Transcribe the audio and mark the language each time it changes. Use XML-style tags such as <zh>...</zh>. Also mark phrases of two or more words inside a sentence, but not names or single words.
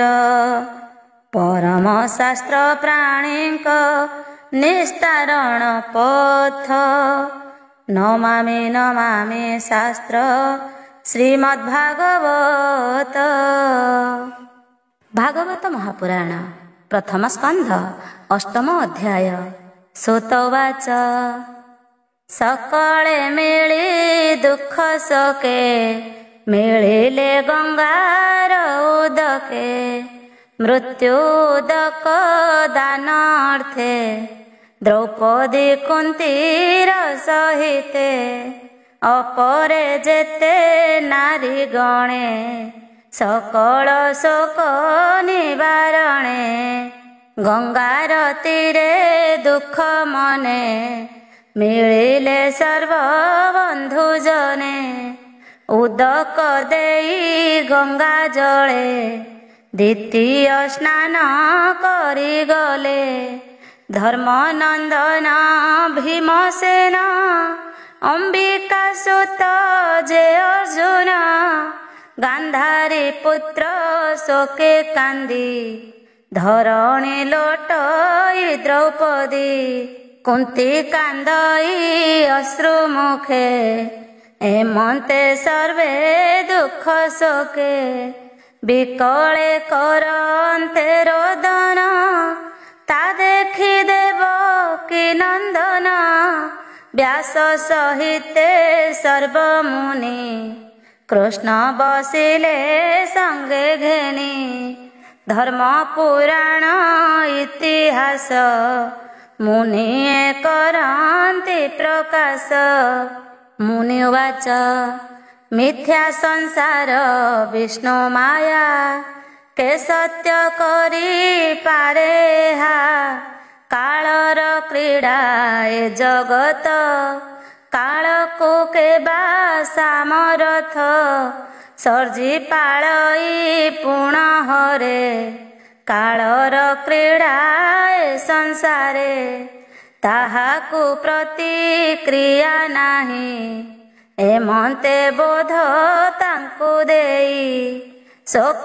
<or>ପରମ ଶାସ୍ତ୍ର ପ୍ରାଣିକ ନିସ୍ତାରଣ ପଥ ନମାମି ନମାମି ଶାସ୍ତ୍ର ଶ୍ରୀମଦ୍ଭାଗବତ। ଭାଗବତ ମହାପୁରାଣ ପ୍ରଥମ ସ୍କନ୍ଧ ଅଷ୍ଟମ ଅଧ୍ୟାୟ। ସୁତବାଚ ସକଳେ ମିଳି ଦୁଖ ସକେ ମିଳିଲେ ଗଙ୍ଗାର ଉଦକେ। ମୃତ୍ୟୁଦକ ଦାନାର୍ଥେ ଦ୍ରୌପଦୀ କୁନ୍ତୀର ସହିତେ। ଅପରେ ଯେତେ ନାରୀ ଗଣେ ସକଳ ଶୋକ ନିବାରଣେ। ଗଙ୍ଗାର ତୀରେ ଦୁଖ ମନେ ମିଳିଲେ ସର୍ବ ବନ୍ଧୁ ଜନେ। ଉଦକ ଦେଇ ଗଙ୍ଗା ଜଳେ ଦ୍ୱିତୀୟ ସ୍ନାନ କରି ଗଲେ। ଧର୍ମନନ୍ଦନ ଭୀମସେନ ଅମ୍ବିକା ସୁତ ଯେ ଅର୍ଜୁନ। ଗାନ୍ଧାରୀ ପୁତ୍ର ଶୋକେ କାନ୍ଦି ଧରଣୀ ଲୋଟଇ ଦ୍ରୌପଦୀ। କୁନ୍ତୀ କାନ୍ଦଇ ଅଶ୍ରୁ ମୁଖେ ଏମନ୍ତେ ସର୍ବେ ଦୁଖ ଶୋକେ। ବିକଳେ କରନ୍ତେ ରୋଦନ ତା ଦେଖି ଦେବକୀ ନନ୍ଦନ। ବ୍ୟାସ ସହିତେ ସର୍ବମୁନି କୃଷ୍ଣ ବସିଲେ ସଙ୍ଗେ ଘେନି। ଧର୍ମ ପୁରାଣ ଇତିହାସ ମୁନିୟେ କରନ୍ତି ପ୍ରକାଶ। ମୁନିବାଚ ମିଥ୍ୟା ସଂସାର ବିଷ୍ଣୁ ମାୟା କେ ସତ୍ୟ କରି ପାରେ ହା। କାଳର କ୍ରୀଡ଼ା ଏ ଜଗତ, କାଳକୁ କେବା ସାମରଥ, ସର୍ଜି ପାଳଇ ପୁଣ ହରେ, କାଳର କ୍ରୀଡ଼ା ଏ ସଂସାରେ, ତାହାକୁ ପ୍ରତିକ୍ରିୟା ନାହିଁ, ଏମନ୍ତେ ବୋଧ ତାଙ୍କୁ ଦେଇ, ଶୋକ</or>